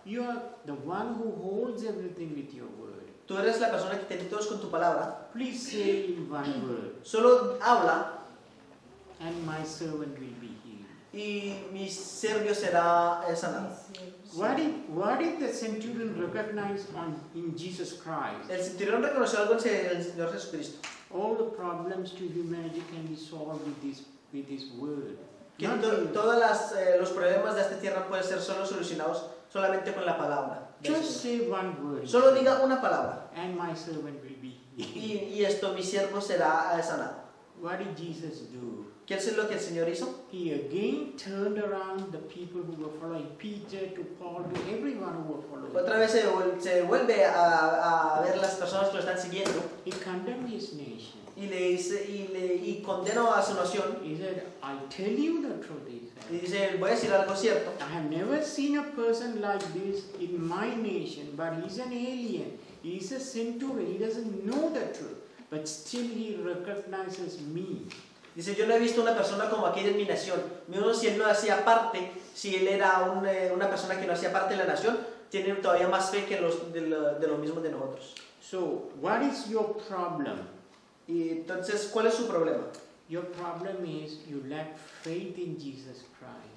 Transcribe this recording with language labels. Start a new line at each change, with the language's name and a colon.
English: You are the one who holds everything with your word.
Spanish: Tú eres la persona que tiene todos con tu palabra.
English: Please say in one word,
Spanish: Solo habla
English: and my servant will be healed.
Spanish: y mi siervo será sanado.
English: What did the centurion recognize in Jesus Christ?
Spanish: El centurión reconoció algo en el Señor Jesucristo.
English: All the problems to humanity can be solved with His word.
Spanish: Que
English: Not
Spanish: todos los problemas de esta tierra pueden ser solo solucionados solamente con la palabra. del
English: just
Spanish: Señor.
English: say one word.
Spanish: Solo diga una palabra
English: And my servant will be healed.
Spanish: y mi siervo será sanado.
English: What did Jesus do?
Spanish: ¿Qué es lo que el Señor hizo?
English: He again turned around the people who were following Peter, to Paul, to everyone who were following.
Spanish: Otra vez se vuelve a ver las personas que lo están siguiendo
English: He condemned his nation.
Spanish: y le dice y condenó a su nación
English: He said, I tell you the truth, he
Spanish: y
English: said.
Spanish: dice, voy a decir algo cierto.
English: I have never seen a person like this in my nation, but he's an alien. He's a centurion. He doesn't know the truth, but still he recognizes me.
Spanish: Dice, yo no he visto una persona como aquella en mi nación. Mismo si él no hacía parte, si él era una persona que no hacía parte de la nación, tiene todavía más fe que de los mismos de nosotros.
English: So, what is your problem?
Spanish: Y entonces, ¿cuál es su problema?
English: Your problem is you lack faith in Jesus Christ.